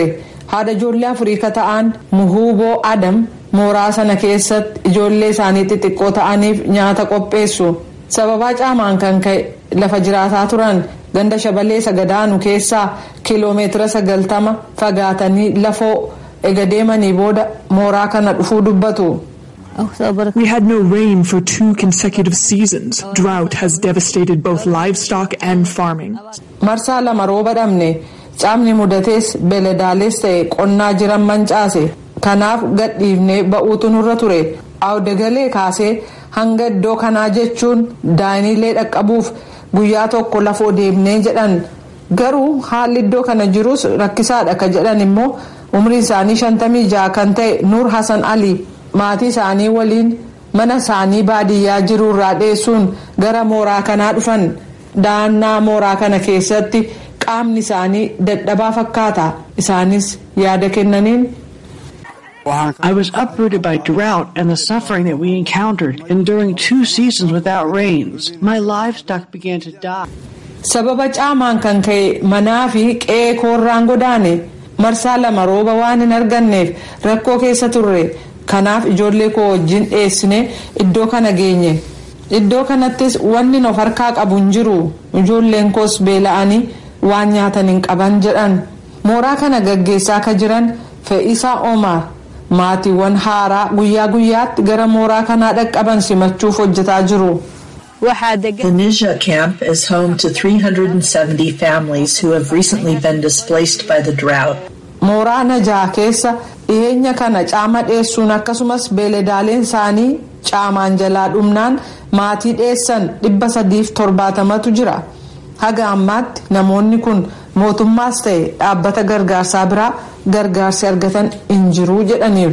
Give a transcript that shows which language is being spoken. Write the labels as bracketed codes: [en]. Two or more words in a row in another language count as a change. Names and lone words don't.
[om] Haadha ijoollee Afrikaa ta'an Muhuboo Adam mooraa sana keessatti ijoollee isaanii xixiqqoo ta'aniif nyaata qopheessu. Sababaa caamaan kan ka'e lafa jiraataa turan ganda Shabalee Sagadaanu keessaa kiiloomeetira 90 fagaatanii lafoo ega deemanii booda mooraa kana dhufuu dubbatu. [en] We had no rain for 2 consecutive seasons. Drought has devastated both livestock and farming. [om] Marsaa lama rooba dhabne caamni mudatees beeladaalees ta'e qonnaa jiran mancaase. Kanaaf gadhiifnee ba'uutu nurra ture. Awdagalee kaasee hanga iddoo kanaa jechuun daaniilee dhaqqabuuf guyyaa tokko lafoo deemnee jedhan. Garuu haalli iddoo kana jirus rakkisaadha ka jedhan immoo umriin isaanii 56 kan ta'e Nuur Hasan Ali maatii isaanii waliin mana isaanii baadiyyaa jirurraa dheessuun gara mooraa kanaa dhufan. Daannaa mooraa kana keessatti qaamni isaanii dadhabaa fakkaata. Isaanis yaada kennaniin. [en] I was uprooted by drought and the suffering that we encountered, enduring 2 seasons without rains. My livestock began to die. [om] Sababa caamaan kan ka'e manaa fi qe'ee koorraan godaane marsaa lama rooba waan hin arganneef rakkoo keessa turre. Kanaaf ijoollee koo wajjin dheessine iddoo kana geenye. Iddoo kanattis wanni of harkaa qabu hin jiru. Ijoolleen koos beela'anii waan nyaatan hin qaban jedhan. Mooraa kana gaggeessaa ka jiran Fe'isaa Omar maatiiwwan haaraa guyyaa guyyaatti gara mooraa kanaa dhaqqaban simachuuf hojjetaa jiru. [en] The Nija camp is home to 370 families who have recently been displaced by the drought. [om] Mooraa Najaa keessa dhiyeenya kana caama dheessuun akkasumas beeladaaleen isaanii caamaan jalaa dhumnaan maatii dheessan 370tu jira. Haga ammaatti namoonni kun mootummaas ta'e dhaabbata gargaarsaa biraa gargaarsi argatan hin jiru jedhaniiru.